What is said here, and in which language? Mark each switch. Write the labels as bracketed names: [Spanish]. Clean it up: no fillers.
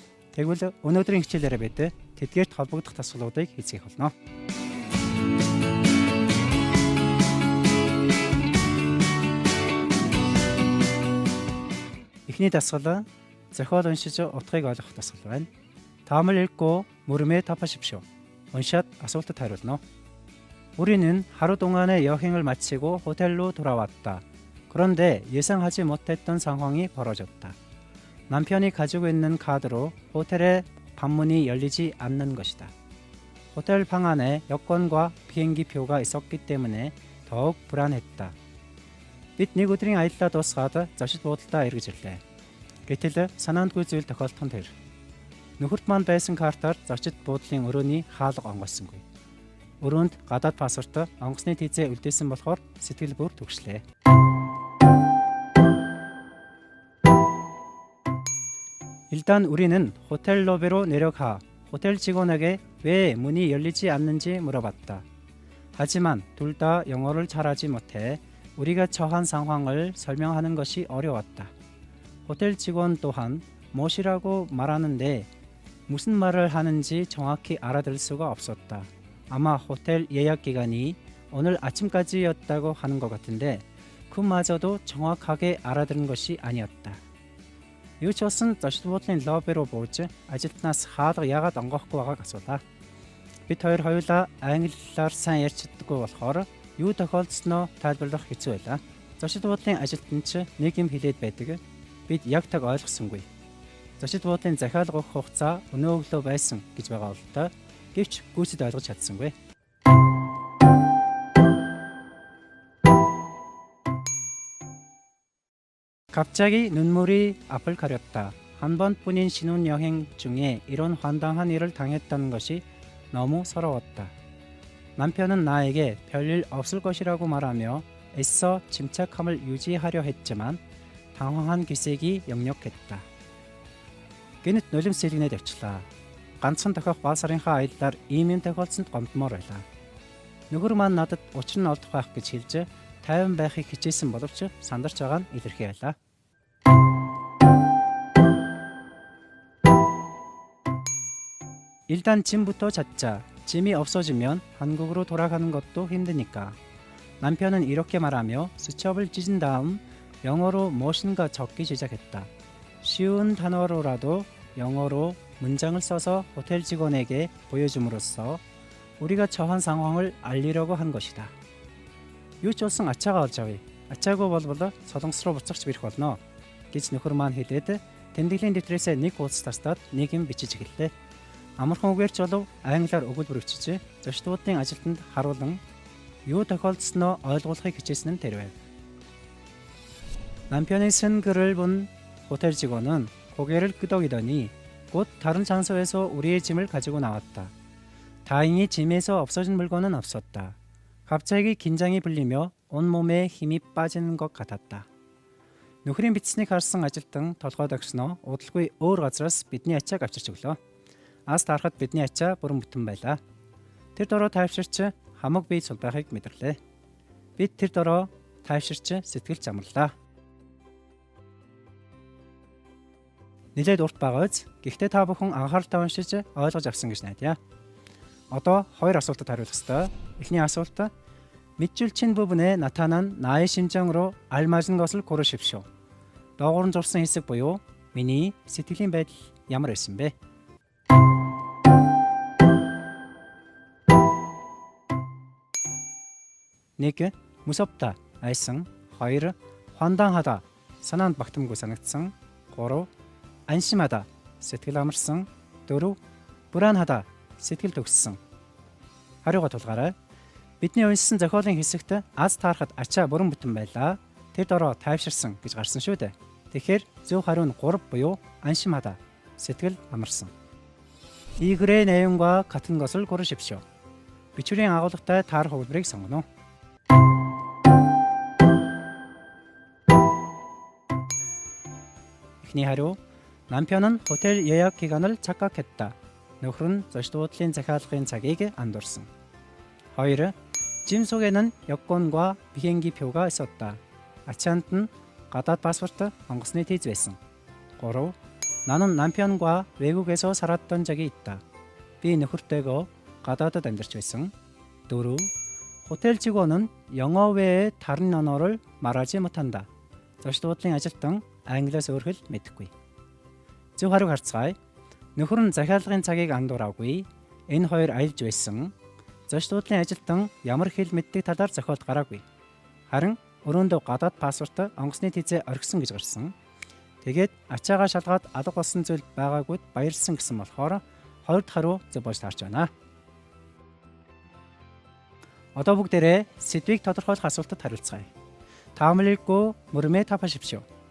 [Mongolian] Тэгвэл өнөөдрийн хичээлээр бид тэдгээрт холбогдох дасгалуудыг хийцгээх болно. Эхний дасгал зохиол уншиж утгыг ойлгох дасгал байна. [Korean] 다음을 읽고 물음에 답하십시오. [Mongolian] 원샷 асуултад хариулно. [Korean] 우리는 하루 동안의 여행을 마치고 호텔로 돌아왔다. 그런데 예상하지 못했던 상황이 벌어졌다. 남편이 가지고 있는 카드로 호텔에 방문이 열리지 않는 것이다. 호텔 방 안에 여권과 비행기 표가 있었기 때문에 더욱 불안했다. [Mongolian] Бид нэг өдрийн аяллаа дуусгаад зочид буудалдаа эргэж ирлээ. Гэтэл санаандгүй зүйл тохиолдсон тэр. Нөхөрт маань байсан картаар зочид буудлын өрөөний хаалга онгоцсонгүй. Өрөөнд гадаад паспорт онгоцны тийзээ үлдээсэн болохоор сэтгэл бүр түгшлээ. [Korean] 일단 우리는 호텔 로비로 내려가 호텔 직원에게 왜 문이 열리지 않는지 물어봤다. 하지만 둘 다 영어를 잘하지 못해 우리가 처한 상황을 설명하는 것이 어려웠다. 호텔 직원 또한 무엇이라고 말하는데 무슨 말을 하는지 정확히 알아들 수가 없었다. 아마 호텔 예약 기간이 오늘 아침까지였다고 하는 것 같은데 그마저도 정확하게 알아들은 것이 아니었다. [Mongolian] Юу ч болсон зочид буудлын лобби руу бууж ажилтнаас хаалга яагаад онгоохгүй байгааг асуулаа. Бид хоёр хоёулаа англиар сайн ярьж чаддаггүй болохоор юу тохиолдсноо тайлбарлах хэцүү байлаа. Зочид буудлын ажилтан ч нэг юм хэлээд байдаг. Бид яг таг ойлгосонгүй. Зочид буудлын захиалга өгөх хугацаа өнөө өглөө байсан гэж байгаа бол та гэвч гүйцэд ойлгож чадсангүй. [Korean] 갑자기 눈물이 앞을 가렸다. 한 번뿐인 신혼여행 중에 이런 황당한 일을 당했다는 것이 너무 서러웠다. 남편은 나에게 별일 없을 것이라고 말하며 애써 침착함을 유지하려 했지만 당황한 기색이 역력했다. [Mongolian] Гэнэт нулимс сэлгэнээд явчлаа. Ганцхан тохиох бал сарынхаа аяллаар ийм юм тохиолдсонд гомдмоор байлаа. Нөхөр маань надад учир нь олдох байх гэж хэлж тайван байхыг хичээсэн боловч сандарч байгаа нь илэрхий байлаа. [Korean] 일단 짐부터 찾자. 짐이 없어지면 한국으로 돌아가는 것도 힘드니까. 남편은 이렇게 말하며 수첩을 찢은 다음 영어로 무엇인가 적기 시작했다. 쉬운 단어로라도 영어로 문장을 써서 호텔 직원에게 보여줌으로써 우리가 처한 상황을 알리려고 한 것이다. [Mongolian] Юу ч болсон ачаагаа олж авъя. Ачаагүй болбол солонгос руу буцагч бирэх болно гэж нөхөр маань хэлээд тэмдэглэлийн дэвтрээсээ нэг хуудас тастаад нэг юм бичиж эхэллээ. Амархан үгээр ч болов англиар өгүүлбэр бичиж зочид буудлын ажилтнанд харуулan юу тохиолдсноо ойлгуулахыг хичээсэн нь тэр байв. [Korean] 남편의 쓴 글을 본 호텔 직원은 고개를 끄덕이더니 곧 다른 장소에서 우리의 짐을 가지고 나왔다. 다행히 짐에서 없어진 물건은 없었다. 갑자기 긴장이 풀리며 온몸에 힘이 빠지는 것 같았다. [Mongolian] Нөхрийн бичснийг харсан ажилтан толгойд огсноо удалгүй өөр газраас бидний ачааг авчирч өглөө. Аас тарахад бидний ачаа бүрэн бүтэн байлаа. Тэр дороо тайвширч хамаг бие сулбайхыг мэдэрлээ. Бид тэр дороо тайвширч сэтгэл замарлаа. Нилээд урт байгаач. Гэхдээ та бүхэн анхааралтай уншиж ойлгож авсан гэж найдаа. Одоо хоёр асуултад хариулах ёстой. Эхний асуулт. [Korean] 밑줄 친 부분에 나타난 나의 심정으로 알맞은 것을 고르십시오. [Mongolian] доогуур зурсан хэсэг буюу миний сэтгэлийн байдал ямар байсан бэ? Нэг 무섭다 айсан, 2 황당하다 санаанд багтамгүй санагдсан, 3 안심하다 сэтгэл амарсан, 4 불안하다 сэтгэл төгссөн. Хариугаа тулгаарай. Бидний уншсан зохиолын хэсэгт аз таарахад ачаа бүрэн бүтэн байлаа. Тэр дороо тайвширсан гэж гарсан шүү дээ. Тэгэхээр зөв хариу нь 3 буюу 안심하다 сэтгэл амарсан. [Korean] 이 글의 내용과 같은 것을 고르십시오. [Mongolian] бичвэрийн агуулгатай таарах өгүүлбэрийг сонгоно. эхний хариу [Korean] 남편은 호텔 예약 기간을 착각했다. [Mongolian] 너хүр은 저시도호텔인 захиалгын цагийг андуурсан. 2. [Korean] 짐 속에는 여권과 비행기 표가 있었다. [Mongolian] 아치한테는 가다드 파스포트 онгоцны тийз байсан. 3. [Korean] 나는 남편과 외국에서 살았던 적이 있다. [Mongolian] Би нөхөртэйгөө гадаадд амьдарч байсан. 4. [Korean] 호텔 직원은 영어 외에 다른 언어를 말하지 못한다. [Mongolian] зочдуудлын ажилтан англиас өөр хэл мэдэхгүй. Зөв хариуг харцгаая. Нөхөр нь захиалгын цагийг андуураагүй. Энэ хоёр аялж байсан. зочдуудлын ажилтан ямар хэл мэддэг талаар зохиолд гараагүй. Харин өрөөндөө гадаад паспорт онгоцны тийзээ орхисон гэж гарсан. Тэгээд ачаагаа шалгаад алга болсон зүйл байгаагүйд баярлсан гэсэн болохоор 2 дахь хариу зөв болж таарч байна. Одоо бүгдээрээ сэдвийг тодорхойлох асуултад хариулцгаая. [Korean] 다음을 읽고 물음에 답하십시오.